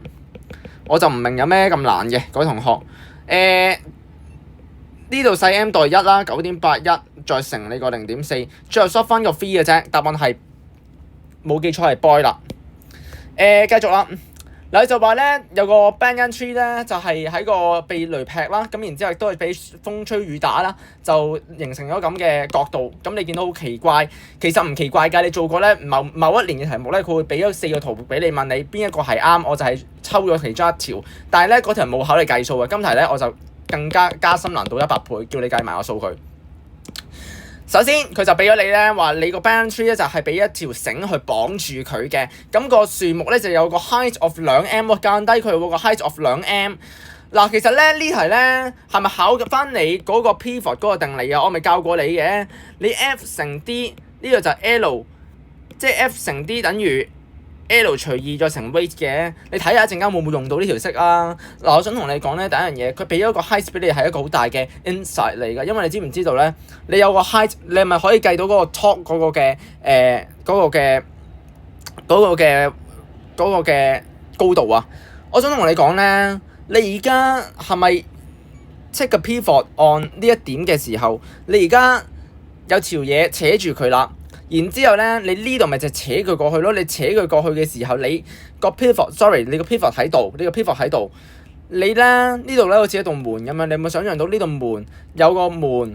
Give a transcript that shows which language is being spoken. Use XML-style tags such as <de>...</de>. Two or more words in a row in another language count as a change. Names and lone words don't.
<yue>我就唔明有咩咁難嘅，各位同學。呢度細 M 代1啦，9.81再乘你個0.4，最後 short 翻個 v 嘅啫。答案係冇記錯係 boy 啦。繼續啦。嗱，就話咧有個</yue> <en>banyan tree</en> <yue>咧，就係喺個被雷劈啦，咁然之後亦都係俾風吹雨打啦，就形成咗咁嘅角度。咁你見到好奇怪，其實唔奇怪㗎。你做過咧某一年嘅題目咧，佢會俾咗4個圖俾你，問你邊一個係啱，我就係抽咗其中一條。但係咧嗰條冇考你計數嘅，今題咧我就更加深難度100倍，叫你計埋個數據。首先佢就俾咗你咧，話你個</yue> <en>banyan tree</en> <yue>咧就係俾一條繩去綁住佢嘅，咁個樹木咧就有個</yue> <en>height of 2m，</en> <yue>降低佢個</yue> <en>height of 2m。</en> <yue>嗱，其實咧呢題咧係咪考翻你嗰個 pivot 嗰個定理啊？我咪教過你嘅，你 F 乘 D 呢個就係 L， 即係 F 乘 D 等於 L 除2再乘 weight 嘅。你睇下一陣間會唔會用到呢條式啊？嗱，我想同你講咧，第一樣嘢，佢俾咗個 height 俾你係一個好大嘅 insight 嚟㗎，因為你知唔知道咧？你有個 height， 你係咪可以計到嗰個 top 嗰個嘅高度啊？我想同你講咧，你而家係咪 take 個 pivot on 呢一點嘅時候，你而家有條嘢扯住佢啦。然之後咧，你呢度咪就扯佢過去咯。你扯佢過去嘅時候，你個 pivot，sorry， 你個 pivot 喺度，你個 pivot 喺度。你咧呢度咧好似一道門咁樣，你有冇想象到呢道門有個門？</yue>